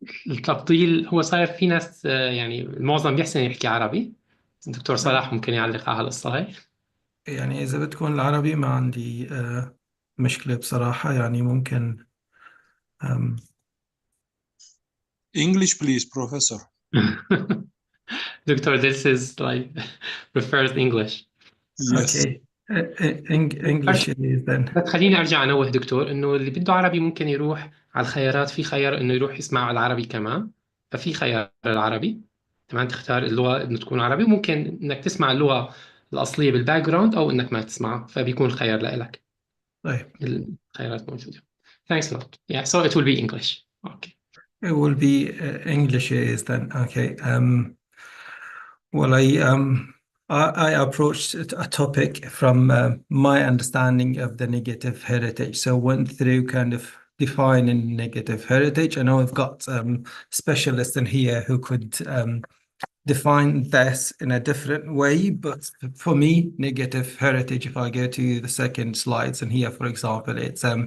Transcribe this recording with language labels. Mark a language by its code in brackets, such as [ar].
[ar] التبطيل هو صاير في ناس يعني المعظم بيحسن يحكي عربي. الدكتور صلاح ممكن يعلق على القصة هاي. يعني إذا بتكون العربي ما عندي مشكلة بصراحة، يعني ممكن [en] English, please, Professor. Doctor, this is like prefers English. Yes. Okay. English it is then. [ar] بس خليني ارجع انوه دكتور انه اللي بده عربي ممكن يروح على الخيارات، في خيار انه يروح يسمع العربي كمان، ففي خيار العربي تمام، تختار اللغه انه تكون عربي، ممكن انك تسمع اللغه الاصليه بالباك جراوند او انك ما تسمعها، فبيكون الخيار لك. طيب. الخيارات موجوده. [en] Thanks a lot. Yeah, so it will be English. Okay. It will be English it is then. Okay. Well, I approached a topic from my understanding of the negative heritage. So went through kind of defining negative heritage. I know we've got specialists in here who could define this in a different way, but for me, negative heritage, if I go to the second slides, and here, for example, it's